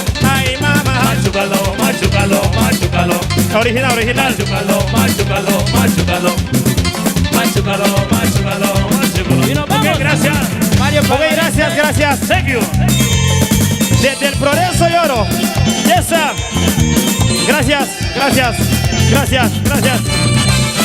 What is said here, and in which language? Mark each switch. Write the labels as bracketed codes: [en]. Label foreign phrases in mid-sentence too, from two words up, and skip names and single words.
[es] Ay, mamá. Machucalo, machucalo, machucalo. Original. Machucalo, machucalo, machucalo. Machucalo, machucalo, machucalo. Y nos vamos. Ok, gracias. Mario, Ok, gracias. [en] Thank you. [es] Desde el progreso lloro. Yes, Gracias, gracias, gracias.